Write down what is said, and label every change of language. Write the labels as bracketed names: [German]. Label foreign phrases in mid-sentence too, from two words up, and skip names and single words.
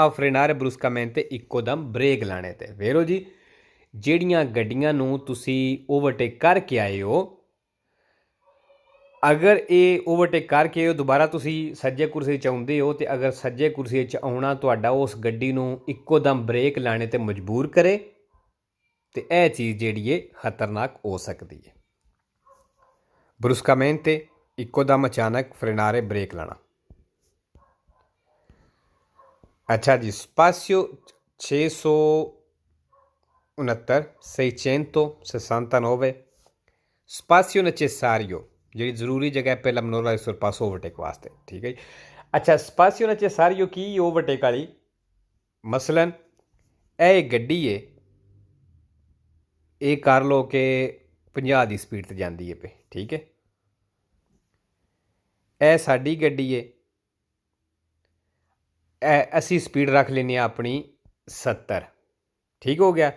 [Italian] a frenare bruscamente [Punjabi] ਇੱਕੋ ਦਮ ਬ੍ਰੇਕ ਲਾਣੇ 'ਤੇ। ਵੇਖੋ ਜੀ, ਜਿਹੜੀਆਂ ਗੱਡੀਆਂ ਨੂੰ ਤੁਸੀਂ ਓਵਰਟੇਕ ਕਰਕੇ ਆਏ ਹੋ, ਅਗਰ ਇਹ ਓਵਰਟੇਕ ਕਰਕੇ ਆਏ ਹੋ, ਦੁਬਾਰਾ ਤੁਸੀਂ ਸੱਜੇ ਕੁਰਸੀ 'ਚ ਆਉਂਦੇ ਹੋ, ਅਤੇ ਅਗਰ ਸੱਜੇ ਕੁਰਸੀ 'ਚ ਆਉਣਾ ਤੁਹਾਡਾ ਉਸ ਗੱਡੀ ਨੂੰ ਇੱਕੋ ਦਮ ਬ੍ਰੇਕ ਲਾਣੇ 'ਤੇ ਮਜਬੂਰ ਕਰੇ, ਅਤੇ ਇਹ ਚੀਜ਼ ਜਿਹੜੀ ਹੈ ਖਤਰਨਾਕ ਹੋ ਸਕਦੀ ਹੈ। bruscamente ਇੱਕੋ ਦਮ ਅਚਾਨਕ, ਫਰੇਨਾਰੇ ਬ੍ਰੇਕ ਲਾਣਾ। ਅੱਛਾ ਜੀ, spazio 669 [Italian] spazio necessario [Punjabi] ਜਿਹੜੀ ਜ਼ਰੂਰੀ ਜਗ੍ਹਾ ਪਹਿਲਾ ਮਨੋਵਰਾ sorpasso ਓਵਰਟੇਕ ਵਾਸਤੇ। ਠੀਕ ਹੈ ਜੀ। ਅੱਛਾ, [Italian] spazio necessario [Punjabi] ਕੀ ਓਵਰਟੇਕ ਵਾਲੀ? ਮਸਲਨ ਇਹ ਗੱਡੀ ਹੈ, ਇਹ ਕਰ ਲਓ ਕਿ 50 ਦੀ ਸਪੀਡ 'ਤੇ ਜਾਂਦੀ ਹੈ ਪਈ, ਠੀਕ ਹੈ। ਇਹ ਸਾਡੀ ਗੱਡੀ ਹੈ, ਅਸੀਂ ਸਪੀਡ ਰੱਖ ਲੈਂਦੇ ਹਾਂ ਆਪਣੀ 70, ਠੀਕ ਹੋ ਗਿਆ।